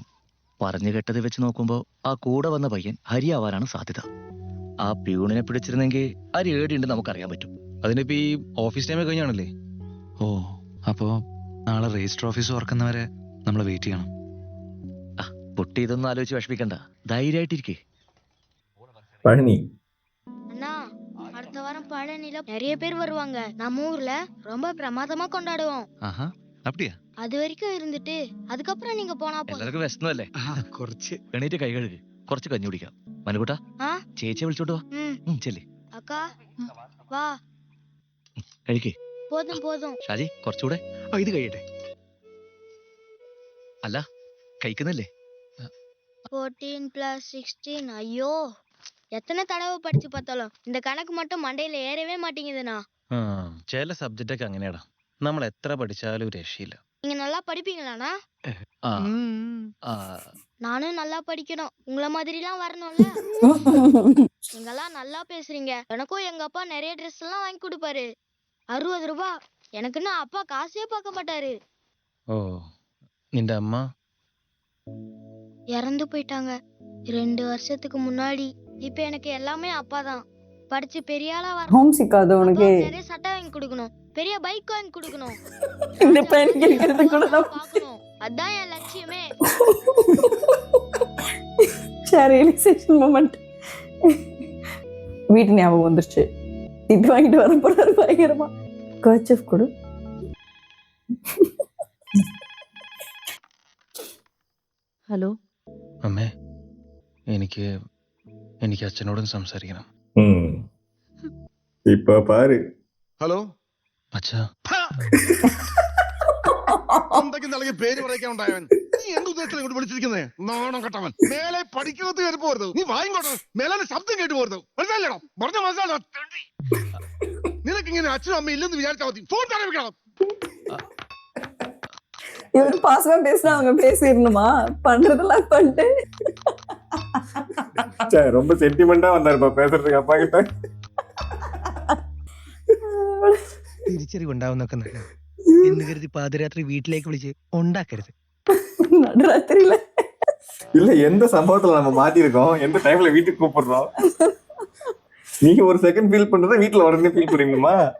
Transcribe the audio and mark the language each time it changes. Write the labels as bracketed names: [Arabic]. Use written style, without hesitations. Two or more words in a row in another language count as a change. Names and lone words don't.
[Malayalam] പറഞ്ഞു കേട്ടത് വെച്ച് നോക്കുമ്പോൾ ആ കൂടെ വന്ന പയ്യൻ ഹരി ആവാനാണ് സാധ്യത. ആ പ്യൂണിനെ പിടിച്ചിരുന്നെങ്കിൽ ഹരി ഏടിയുണ്ട് നമുക്കറിയാൻ പറ്റും. അതിനിപ്പോ ഈ ഓഫീസ് ടൈം കഴിഞ്ഞാണല്ലേ? ഓ, അപ്പോ നാളെ രജിസ്റ്റർ ഓഫീസ് തുറക്കുന്നവരെ നമ്മൾ വെയിറ്റ് ചെയ്യണം. പൊട്ടി ഇതൊന്നും ആലോചിച്ച് വിഷമിക്കണ്ട, ധൈര്യമായിട്ടിരിക്കേ. [Tamil] பழனி. அண்ணா, அடுத்த வாரம் பழனில நிறைய பேர் வருவாங்க. நம்ம ஊர்ல ரொம்ப பிரமாதமா கொண்டாடுவோம். ஆஹா, அப்படியா? அது வரைக்கும் இருந்துட்டு அதுக்கப்புறம் நீங்க போனா போதும். [Malayalam] എല്ലാവർക്കും വിശന്നല്ലേ? കുറച്ച് എണീറ്റ് കൈ കഴുകു, കുറച്ച് കഞ്ഞി കുടിക്കാം. മനുകൂട്ടാ, ആ? ചേച്ചിയെ വിളിച്ചോട്ട് വാ. ചെല്ലി [Tamil] அக்கா வா. [Malayalam] കഴിക്കേ. [Tamil] போதும் போதும். [Malayalam] ഷാജി, കുറച്ചുകൂടെ. ഇത് കഴിയട്ടെ. അല്ല, കഴിക്കുന്നില്ലേ? 14 + 16. [Tamil] ஐயோ, எத்தனை தடவை படிச்சு பார்த்தாலும் இந்த கணக்கு மட்டும் மண்டையில ஏறவே மாட்டேங்குதுண்ணா. [Malayalam] ചില സബ്ജക്റ്റ് ഒക്കെ അങ്ങനെയാടാ, നമ്മൾ എത്ര പഠിച്ചാലും ഒരു രക്ഷയില്ല. [Tamil] நீங்க நல்லா படிப்பீங்களாண்ணா? [Malayalam] ആ, ആ, [Tamil] நானும் நல்லா படிக்கணும், உங்களை மாதிரிலாம் வரணும்ல. நீங்கெல்லாம் நல்லா பேசுறீங்க. எனக்கும் எங்க அப்பா நிறைய ட்ரெஸ் எல்லாம் வாங்கி கொடுப்பாரு. 60 ரூபாய். எனக்குன்னு அப்பா காசே பார்க்க மாட்டாரு. [Malayalam] ഓ, നിന്റെ അമ്മ [Tamil] இறந்து போயிட்டாங்க 2 வருஷத்துக்கு முன்னாடி. இப்ப எனக்கு எல்லாமே அப்பா தான். படிச்சு பெரிய ஆளா வரணும். ஹோம் சிக்காது உனக்கு? அப்பாவுக்கு நிறைய சட்டை வாங்கி கொடுக்கணும், பெரிய பைக் வாங்கி கொடுக்கணும். இந்த பையனுக்கு இருக்கிறது கூட தான் பார்க்கணும். அதான் என் லட்சியமே. [English] realization moment. [Tamil] வீட்டு ஞாபகம் வந்துருச்சு. திப்பி வாங்கிட்டு வர போறாரு பயங்கரமா. கர்ச்சீஃப் கொடு. [Malayalam] ഹലോ അമ്മേ, എനിക്ക് അച്ഛനോടും സംസാരിക്കണം. [Tamil] இப்ப பாரு. [Malayalam] ഹലോ അച്ഛാ, എന്തൊക്കെ നൽകിയ പേര് പറയിക്കാൻ ഉണ്ടായവൻ. നീ എന്ത് ഉദ്ദേശത്തിൽ ഇങ്ങോട്ട് വിളിച്ചിരിക്കുന്നേ? നാണം കെട്ടവൻ. മേലെ പഠിക്കുന്നത് കയറി പോരുത്. നീ വാങ്ങിക്കോട്ടെ. മേലെ ശബ്ദം കേട്ട് പോരുത്. മനസ്സിലായില്ലടോ? പറഞ്ഞ മനസ്സിലായോ? നിനക്കിങ്ങനെ അച്ഛനും അമ്മ ഇല്ലെന്ന് വിചാരിച്ചാൽ മതി. ഫോൺ തന്നെ വെക്കണം. [Tamil] இவரு பாசமா பேசினா அவங்க பேசிடணுமா? பண்றதெல்லாம் பண்ணிட்டு ரொம்ப சென்டிமெண்டா வந்தாருப்பா பேசுறதுக்கு அப்பா கிட்ட. [Malayalam] തിരിച്ചറിവുണ്ടാവുന്നൊക്കെ നല്ല എന്ന് കരുതി പാതിരാത്രി വീട്ടിലേക്ക് വിളിച്ച് ഉണ്ടാക്കരുത്. [Tamil] நடுராத்திரியில இல்ல, எந்த சம்பவத்துல நம்ம மாட்டி இருக்கோம், எந்த டைம்ல வீட்டுக்கு கூப்பிடுறோம், நீங்க ஒரு செகண்ட் ஃபீல் பண்றத வீட்டுல உடனே ஃபீல் பண்ணீங்கம்மா.